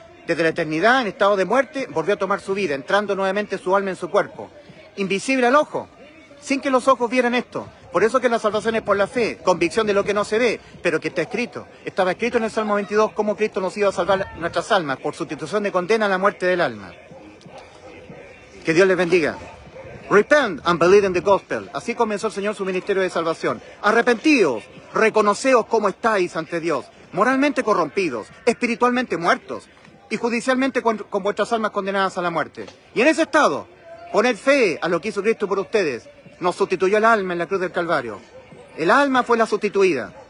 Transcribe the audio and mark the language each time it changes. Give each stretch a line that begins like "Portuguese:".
Spanish: Desde la eternidad en estado de muerte volvió a tomar su vida, entrando nuevamente su alma en su cuerpo. Invisible al ojo, sin que los ojos vieran esto. Por eso que la salvación es por la fe, convicción de lo que no se ve, pero que está escrito. Estaba escrito en el Salmo 22 cómo Cristo nos iba a salvar nuestras almas por sustitución de condena a la muerte del alma. Que Dios les bendiga.
English: Repent and believe in the gospel.
Spanish: Así comenzó el Señor su ministerio de salvación. Arrepentíos, reconoceos cómo estáis ante Dios, moralmente corrompidos, espiritualmente muertos y judicialmente con vuestras almas condenadas a la muerte. Y en ese estado, poned fe a lo que hizo Cristo por ustedes. Nos sustituyó el alma en la cruz del Calvario. El alma fue la sustituida.